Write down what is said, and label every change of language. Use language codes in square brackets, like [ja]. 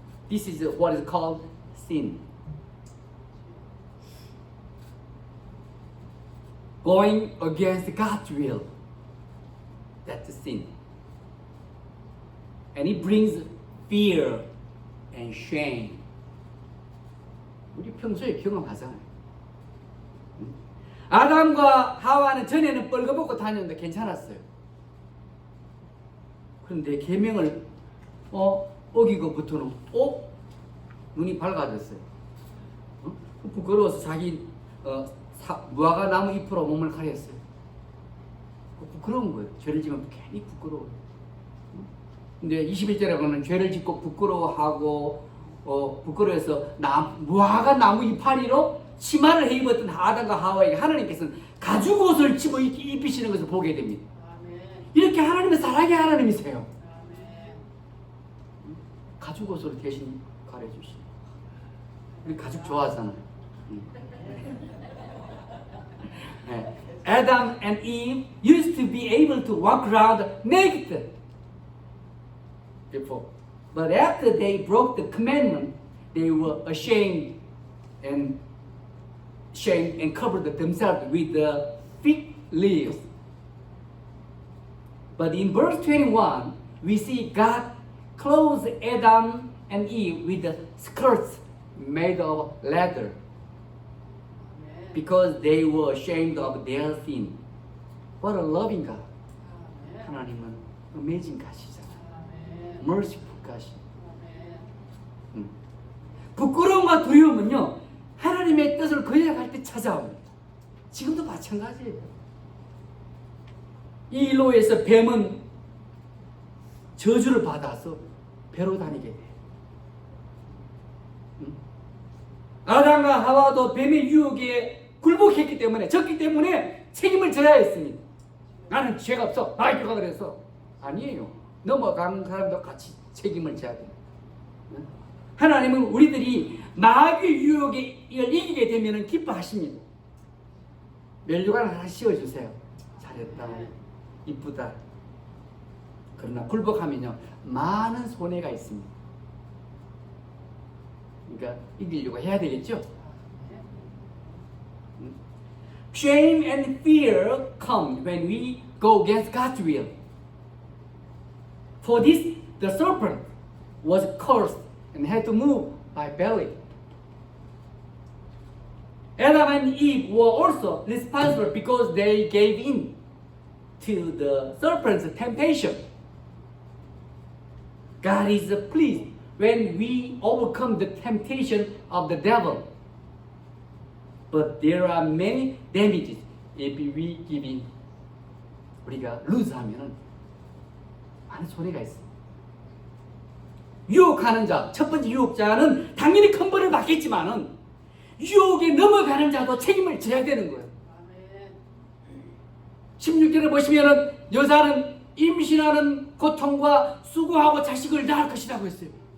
[en] This is what is called sin. Going against God's will. That's the sin. And it brings fear and shame. [ko] 우리 평소에 경험하잖아요. 아담과 하와는 전에는 뻘거벗고 다녔는데 괜찮았어요. 그런데 계명을 어기고부터는 눈이 밝아졌어요. 부끄러워서 자기 무화과 나무 잎으로 몸을 가렸어요. 부끄러운 거예요. 죄를 지면 괜히 부끄러워요. 근데 21절에 보면 죄를 짓고 부끄러워하고 부끄러워해서 무화과 나무 이파리로 치마를 해 입었던 아담과 하와에게 하나님께서는 가죽 옷을 집어 입히시는 것을 보게 됩니다. 아멘. 이렇게 하나님은 사랑의 하나님이세요. 아멘. 가죽 옷으로 대신 가려주시네. 우리 가죽 좋아하잖아요. 네. [en] Adam and Eve used to be able to walk around naked before. But after they broke the commandment, they were ashamed and covered themselves with the fig leaves. But in verse 21, we see God clothes Adam and Eve with the skirts made of leather because they were ashamed of their sin. What a loving God. [ko] 하나님은 [en] amazing God [ko] 이잖아요. [en] Merciful God. [ko] 부끄러움과 두려움은요, 하나님의 뜻을 거역할 때 찾아옵니다. 지금도 마찬가지예요. 이 일로 해서 뱀은 저주를 받아서 배로 다니게 돼요. 아담과 하와도 뱀의 유혹에 굴복했기 때문에, 졌기 때문에 책임을 져야 했습니다. 나는 죄가 없어, 마이크가 그래서. 아니에요. 넘어간 사람도 같이 책임을 져야 돼요. 하나님은 우리들이 마귀의 유혹을 이기게 되면 기뻐하십니다. 면류관 하나 씌워주세요. 잘했다, 이쁘다. 그러나 굴복하면요, 많은 손해가 있습니다. 그러니까 이기려고 해야 되겠죠? [en] Shame and fear come when we go against God's will. For this, the serpent was cursed and had to move by belly. Adam and Eve were also responsible because they gave in to the serpent's temptation. God is pleased when we overcome the temptation of the devil. But there are many damages if we give in. [ko] 우리가 루즈하면 많은 손해가 있습니다. 유혹하는 자, 첫 번째 유혹자는 당연히 큰 벌을 받겠지만은 유혹에 넘어가는 자도 책임을 져야 되는 거예요. 16절을 보시면은 여자는 임신하는 고통과 수고하고 자식을 낳을 것이라고 했어요.